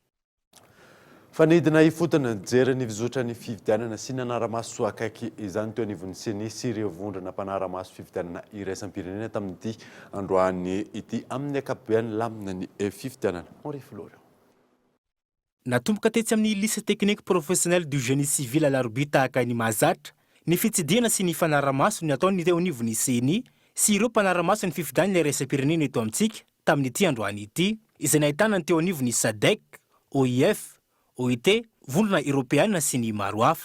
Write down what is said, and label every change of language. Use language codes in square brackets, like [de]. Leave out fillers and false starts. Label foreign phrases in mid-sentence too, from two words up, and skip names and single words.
[mg] Fanidina ifotony jery ny fizotra ny fifidianana sy nanara-maso akaiky izany teo anivon'ny senisy ireo vondrona mpanara-maso fifidianana iraisam-pirenena tamin'ity androany ity amin'ny akapobeany lamina ny fifidianana. Natomboka tetsy amin'ny [fr] lycée technique professionnel du génie civil [mg] alarobia tahaka ny mahazatra ny fitsidihana sy ny fanara-maso ny ataony teo anivon'ny seni sy ireo mpanara-maso ny fifidianana iraisam-pirenena eto amintsika tamin'ity androany ity izay nahitana ny teo anivon'ny SADC, OIF, OIT, volona Europeana sy ny maro hafa.